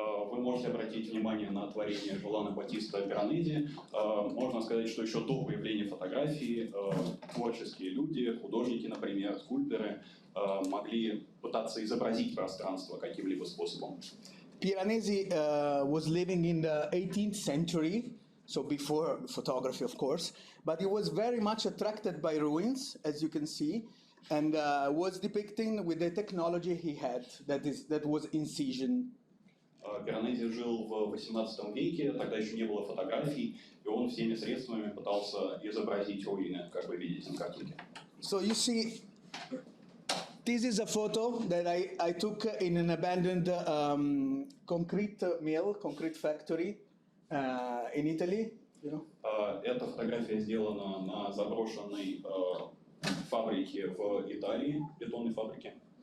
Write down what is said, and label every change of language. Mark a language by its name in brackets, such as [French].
[Russian] Вы можете обратить внимание на творение Жолана Батиста Пиранези. Можно сказать, что еще до появления фотографии творческие люди, художники, например, скульпторы, могли пытаться изобразить пространство каким-либо способом. [English] Piranesi was living in the 18th century, so before photography, of course, but he was very much attracted by ruins, as you can see, and was depicting with the technology he had, that was incision. [Russian] Пиранези жил в XVIII веке, тогда еще не было фотографий, и он всеми средствами пытался изобразить руины, как вы видите на картинке. [English] So you see, this is a photo that I took in an abandoned concrete mill, concrete factory in Italy. You know? [Russian] Эта фотография сделана на заброшенной фабрике в Италии, бетонной фабрике.